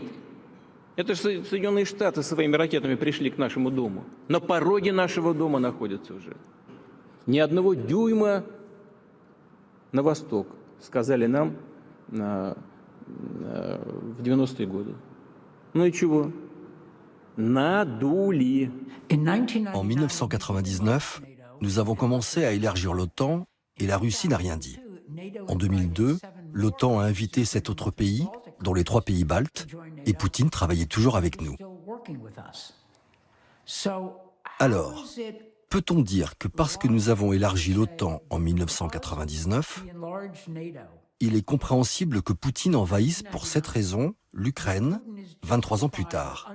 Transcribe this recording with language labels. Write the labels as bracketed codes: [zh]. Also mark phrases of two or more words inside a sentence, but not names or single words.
[ru] Это же Соединенные Штаты своими ракетами пришли к нашему дому. На пороге нашего дома находятся уже. Ни одного дюйма на восток, сказали нам в 90-е годы. Ну и чего? Надули. [fr] En 1999, nous avons commencé à élargir l'OTAN et la Russie n'a rien dit. En 2002, l'OTAN a invité 7 autres pays, dont les 3 pays baltes, et Poutine travaillait toujours avec nous. Alors, peut-on dire que parce que nous avons élargi l'OTAN en 1999, il est compréhensible que Poutine envahisse pour cette raison l'Ukraine 23 ans plus tard?